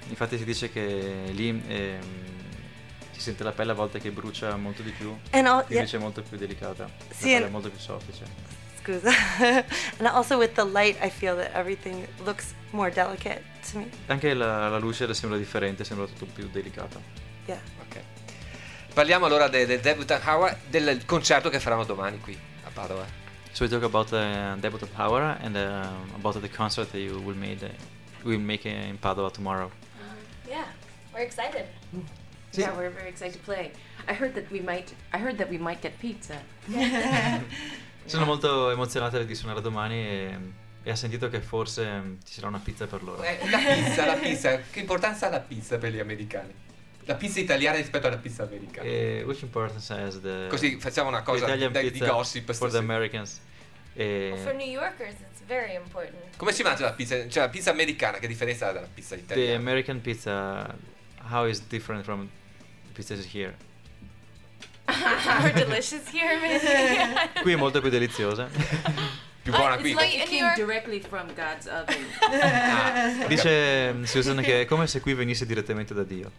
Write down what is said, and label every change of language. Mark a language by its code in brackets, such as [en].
[it] Infatti si dice che lì si sente la pelle a volte che brucia molto di più. Invece è molto più delicata. Sì, la pelle è molto più soffice. Scusa. [en] And also with the light, I feel that everything looks more delicate to me. [it] Anche la luce le sembra differente, sembra tutto più delicato. [en] Yeah. Okay. [it] Parliamo allora del Debutant Hour, del concerto che faranno domani qui a Padova. [en] So we talk about the Debutant Hour and about the concert that you will make in Padova tomorrow. Yeah, we're excited. Sì. Yeah, we're very excited to play. I heard that we might get pizza. Yeah. [it] Sono molto emozionata di suonare domani e ha sentito che forse ci sarà una pizza per loro. La pizza. Che importanza ha la pizza per gli americani? La pizza italiana rispetto alla pizza americana. [en] Which importance has the [it] Così facciamo una cosa di gossip [en] for [it] stasera. [en] The Americans. For New Yorkers it's very important. [it] Come si mangia la pizza? Cioè la pizza americana che differenza ha dalla pizza italiana? [en] The American pizza how is different from the pizzas here? More delicious here maybe. [it] Qui è molto più deliziosa. Più buona qui. [en] It's like it came directly from God's oven. [it] Ah, dice Susan che è come se qui venisse direttamente da Dio.